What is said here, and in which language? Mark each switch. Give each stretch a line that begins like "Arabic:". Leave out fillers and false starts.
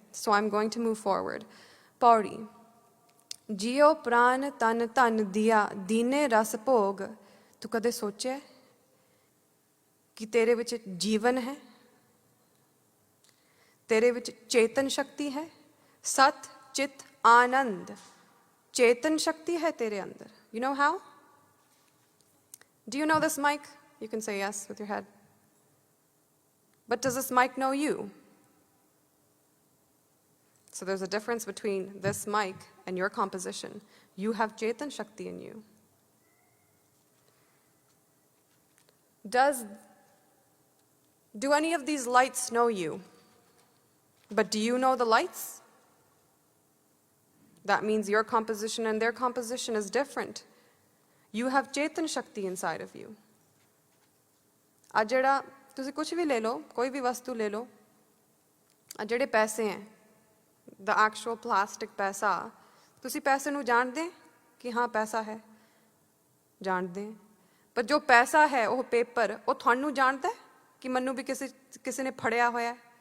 English: So I am going to move forward.
Punjabi: ਪੌੜੀ। ਜਿਉ ਪ੍ਰਾਨ ਤਨ ਧਨ ਦੀਆ, ਦੀਨੇ ਰਸ ਭੋਗ। ਤੂੰ ਕਦੇ ਸੋਚਿਆ ਕਿ ਤੇਰੇ ਵਿੱਚ ਜੀਵਨ ਹੈ, ਤੇਰੇ ਵਿੱਚ ਚੇਤਨ ਸ਼ਕਤੀ ਹੈ, ਸਤ ਚਿਤ ਆਨੰਦ ਚੇਤਨ ਸ਼ਕਤੀ ਹੈ ਤੇਰੇ ਅੰਦਰ।
English: You know how? Do you know this mic? You can say yes with your head. But does this mic know you? So there's a difference between this mic and your composition. You have Chetan Shakti in you. Do any of these lights know you? But do you know the lights? That means your composition and their composition is different. You have Chetan Shakti inside of you.
Punjabi: ਆ ਜਿਹੜਾ ਤੁਸੀਂ ਕੁਝ ਵੀ ਲੈ ਲਓ, ਕੋਈ ਵੀ ਵਸਤੂ ਲੈ ਲਓ, ਆ ਜਿਹੜੇ ਪੈਸੇ ਹੈ,
English: the actual plastic
Punjabi: ਪੈਸਾ, ਤੁਸੀਂ ਪੈਸੇ ਨੂੰ ਜਾਣਦੇ ਕਿ ਹਾਂ ਪੈਸਾ ਹੈ, ਜਾਣਦੇ। ਪਰ ਜੋ ਪੈਸਾ ਹੈ ਉਹ ਪੇਪਰ, ਉਹ ਤੁਹਾਨੂੰ ਜਾਣਦਾ ਕਿ ਮੈਨੂੰ ਵੀ ਕਿਸੇ ਨੇ ਫੜਿਆ ਹੋਇਆ।